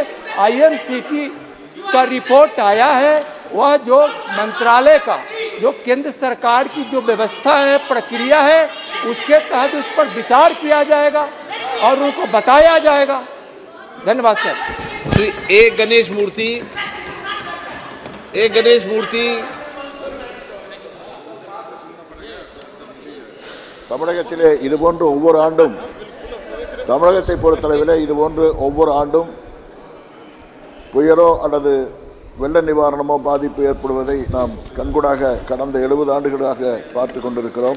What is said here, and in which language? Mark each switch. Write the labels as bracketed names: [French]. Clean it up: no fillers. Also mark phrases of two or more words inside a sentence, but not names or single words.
[Hindi] IMCT का रिपोर्ट आया है, वह जो मंत्रालय का, जो केंद्र सरकार की जो व्यवस्था है, प्रक्रिया है, उसके तहत उस पर विचार किया जाएगा और उनको बताया जाएगा। धन्यवाद सर। एक गणेश मूर्ति [Tamil] தமிழகத்திலே இதுபோன்று ஒவ்வொரு ஆண்டும் தமிழகத்தை பொறுத்தளவிலே இதுபோன்று ஒவ்வொரு ஆண்டும் புயலோ அல்லது வெள்ள நிவாரணமோ பாதிப்பு ஏற்படுவதை நாம் கண்கூடாக கடந்த 70 ஆண்டுகளாக பார்த்து கொண்டிருக்கிறோம்.